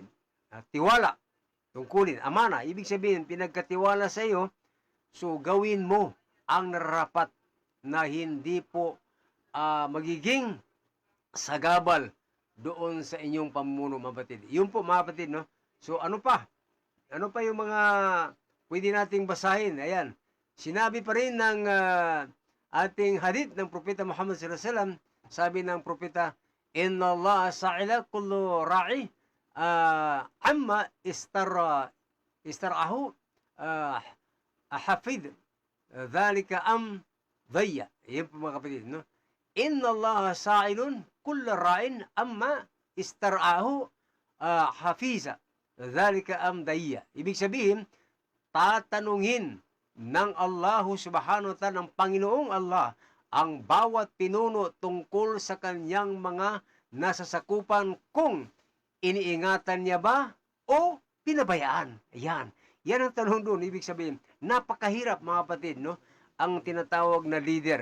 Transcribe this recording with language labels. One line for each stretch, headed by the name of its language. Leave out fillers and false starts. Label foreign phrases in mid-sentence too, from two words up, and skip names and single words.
Filipino: Tiwala, tungkulin, amana. Ibig sabihin, pinagkatiwala sa iyo, so gawin mo ang nararapat na hindi po magiging sagabal doon sa inyong pamumuno mga kapatid. Yun po mga kapatid, no? So ano pa? Ano pa yung mga pwede nating basahin? Ayan. Sinabi pa rin ng ating hadith ng Propeta Muhammad
Arabic: صلى الله عليه وسلم,
Filipino: sabi ng Propeta,
Arabic: إن الله سائل كل راع عما استرعاه أحفظ ذلك أم ضيع.
Filipino: Yan po mga kapatid, no?
Arabic: إن الله سائل كل راع عما استرعاه أحفظ ذلك أم ضيع.
Filipino: Ibig sabihin, tatanungin ng Allah
Arabic: سبحانه وتعالى,
Filipino: ng Panginoong Allah, ang bawat pinuno tungkol sa kanyang mga nasasakupan kung iniingatan niya ba o pinabayaan. Yan. Yan ang tanong doon. Ibig sabihin, napakahirap mga kapatid, no? Ang tinatawag na leader.